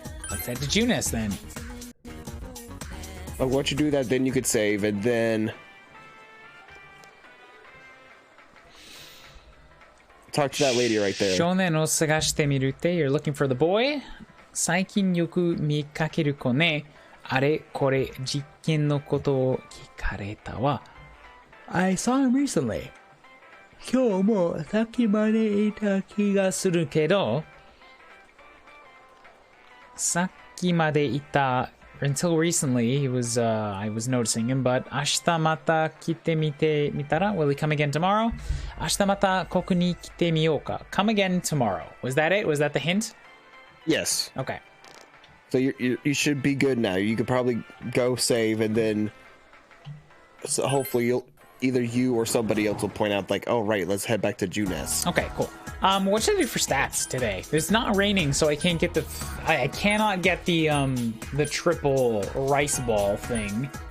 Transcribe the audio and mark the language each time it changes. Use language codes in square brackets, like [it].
[en] Let's head to Junes then. But once you do that, then you could save, and then talk to that lady right there. [ja] Shonen o sagashite mirute. [en] You're looking for the boy. [ja] 最近よく見かける子ね。あれこれ実験のことを聞かれたわ。 [en] I saw him recently. [ja] 今日もさっきまでいた気がするけど、さっきまでいた [en] until recently he was I was noticing him, but [ja] 明日また来てみてみたら [en] will he come again tomorrow? [ja] 明日またここに来てみようか. [en] Come again tomorrow. Was that it? Was that the hint? Yes. Okay. So you should be good now. You could probably go save, and then so hopefully either you or somebody else will point out like, oh right, let's head back to Junes. Okay, cool. What should I do for stats today? It's not raining, so I can't get the I cannot get the triple rice ball thing.